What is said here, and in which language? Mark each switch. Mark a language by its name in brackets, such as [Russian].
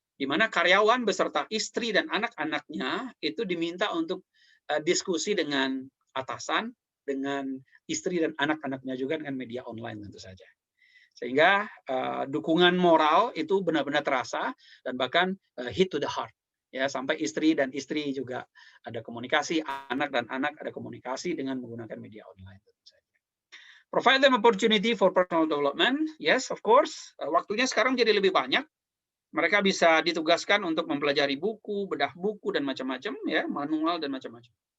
[Indonesian] di mana karyawan beserta istri dan anak-anaknya itu diminta untuk diskusi dengan atasan, dengan istri dan anak-anaknya juga dengan media online tentu saja. Sehingga dukungan moral itu benar-benar terasa dan bahkan [English] hit to the heart. [Indonesian] Ya, sampai istri dan istri juga ada komunikasi, anak dan anak ada komunikasi dengan menggunakan media online tentu saja. [English] Provide them opportunity for personal development. Yes, of course. [Indonesian] Waktunya sekarang jadi lebih banyak. Mereka bisa ditugaskan untuk mempelajari buku, bedah buku dan macam-macam, ya, manual dan macam-macam.